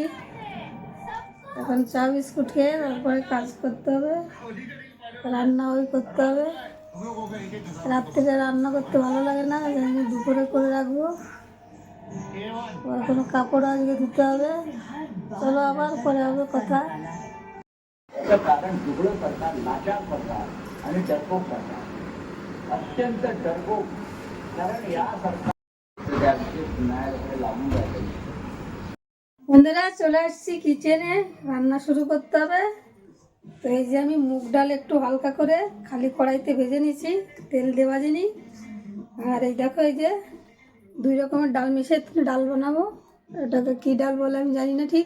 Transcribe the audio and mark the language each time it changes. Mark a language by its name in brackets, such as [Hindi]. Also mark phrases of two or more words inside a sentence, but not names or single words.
[Bangla] এখন চা বিস্কুট খেয়ে তারপরে কাজ করতে হবে, রান্না করতে হবে। রাত্রিরে রান্না করতে ভালো লাগে না, আমি দুপুরে করে রাখবো। কোনো কাপড় আজকে ধুতে হবে। চলো, আবার পরে হবে কথা। [Marathi] कारण दुबळं करतात, लाचार करतात आणि डरपोक करतात, अत्यंत डरपोक. कारण या सरकार लागून जाते. [Bangla] বন্ধুরা, চলে আসছি কিচেনে, রান্না শুরু করতে হবে। তো এই যে আমি মুগ ডাল একটু হালকা করে খালি কড়াইতে ভেজে নিয়েছি, তেল দিয়ে ভাজিনি। আর এই দেখো, এই যে 2 রকমের ডাল মিশিয়ে ডাল বানাবো। এটাকে কী ডাল বলে আমি জানি না ঠিক।